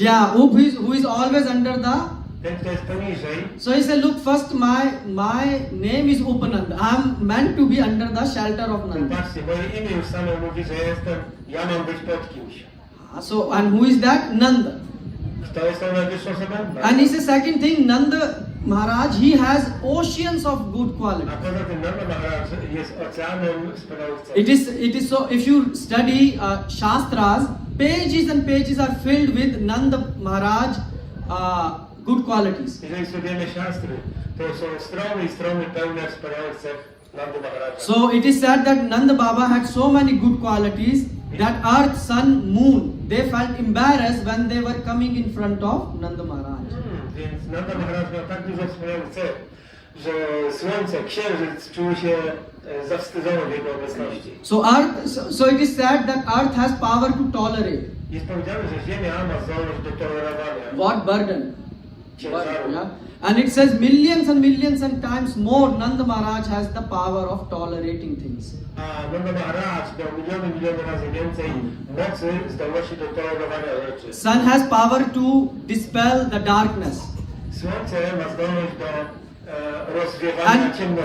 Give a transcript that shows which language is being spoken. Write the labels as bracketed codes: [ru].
[en] Yeah, who is always under the. [pl] Ten, kto jest poniżej. [en] So he said, look, first my name is Upanand. I'm meant to be under the shelter of Nanda. [pl] Patrzcie, moje imię już samo mówi, że ja mam być pod kimś. [en] So and who is that? Nanda. [pl] Kto jest tą najwyższą osobą? [en] And he says second thing, Nanda Maharaj, he has oceans of good [pl] A [en] quality. [pl] poza tym Nanda Maharaj jest oceanem wspaniałych cech. [en] It is so if you study Shastras, pages and pages are filled with Nanda Maharaj good qualities. [pl] Jeżeli studiujemy siastry, to są strony i strony pełne wspaniałych cech Nandy Maharaja. [en] So it is said that Nanda Baba had so many good qualities that earth, sun, moon, they felt embarrassed when they were coming in front of Nanda Maharaj. [pl] Więc Nanda Maharaj miał tak dużo wspaniałych cech, że słońce, księżyc czuły się zawstydzone w jego obecności. [en] So it is said that earth has power to tolerate. [pl] Jest powiedziane, że Ziemia ma zdolność do tolerowania [en] What burden? [pl] ciężaru. [en] Yeah. And it says millions and millions and times more Nanda Maharaj has the power of tolerating things. [pl] A Nanda Maharaj miał miliony razy więcej mocy, zdolności do tolerowania rzeczy. [en] Sun has power to dispel the darkness. [pl] Słońce ma zdolność do rozwiewania ciemności.